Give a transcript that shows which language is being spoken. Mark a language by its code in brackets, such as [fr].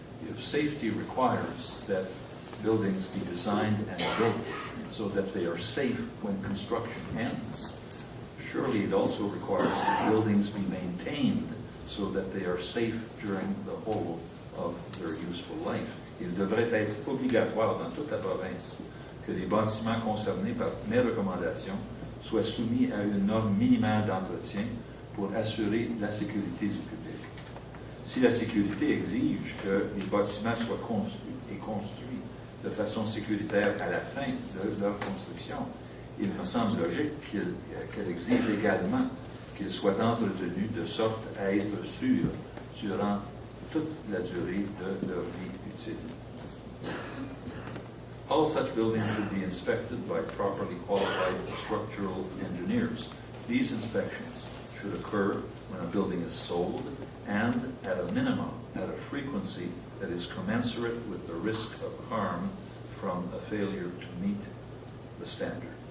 [en] If safety requires that buildings be designed and built so that they are safe when construction ends, surely it also requires that buildings be maintained so that they are safe during the whole of their useful life. [fr] Il devrait être obligatoire dans toute la province que les bâtiments concernés par mes recommandations soient soumis à une norme minimale d'entretien pour assurer la sécurité du public. Si la sécurité exige que les bâtiments soient construits de façon sécuritaire à la fin de leur construction, il me semble logique qu'elle exige également qu'ils soient entretenus de sorte à être sûrs durant toute la durée de leur vie utile. [en] All such buildings should be inspected by properly qualified structural engineers. These inspections should occur when a building is sold and, at a minimum, at a frequency that is commensurate with the risk of harm from a failure to meet the standard.